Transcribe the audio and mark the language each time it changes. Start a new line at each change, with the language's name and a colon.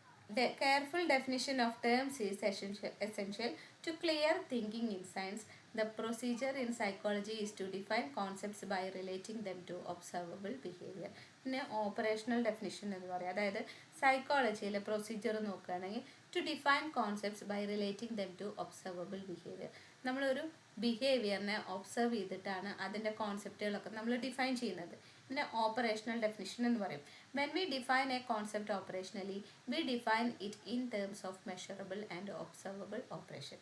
English: The careful definition of terms is essential to clear thinking in science. The procedure in psychology is to define concepts by relating them to observable behavior.
Malayalam: പിന്നെ operational definition എന്ന് പറയും. അതായത് സൈക്കോളജിയിലെ procedure നോക്കുകയാണെങ്കിൽ
English: To define concepts by relating them to observable behaviour.
Malayalam: നമ്മളൊരു ബിഹേവിയറിനെ observe ചെയ്തിട്ടാണ് അതിൻ്റെ കോൺസെപ്റ്റുകളൊക്കെ നമ്മൾ define ചെയ്യുന്നത്. പിന്നെ ഓപ്പറേഷണൽ ഡെഫിനിഷൻ എന്ന് പറയും.
English: When we define a concept operationally, we define it in terms of measurable and observable operation.